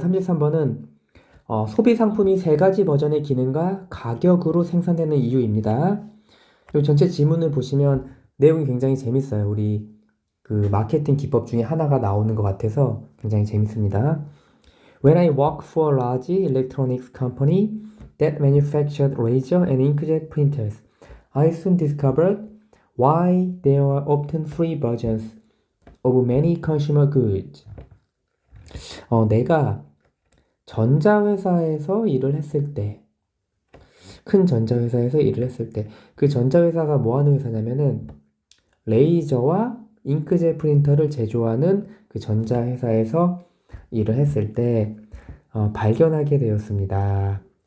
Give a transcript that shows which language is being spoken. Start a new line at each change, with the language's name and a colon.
Korean: 33번은 소비 상품이 세 가지 버전의 기능과 가격으로 생산되는 이유입니다. 이 전체 지문을 보시면 내용이 굉장히 재밌어요. 우리 그 마케팅 기법 중에 하나가 나오는 것 같아서 굉장히 재밌습니다.
English: When I worked for a large electronics company that manufactured laser and inkjet printers, I soon discovered why there are often three versions of many consumer goods.
Korean: 내가 전자회사에서 일을 했을 때, 큰 전자회사에서 일을 했을 때, 그 전자회사가 뭐 하는 회사냐면은 레이저와 잉크젯 프린터를 제조하는 그 전자회사에서 일을 했을 때 발견하게 되었습니다.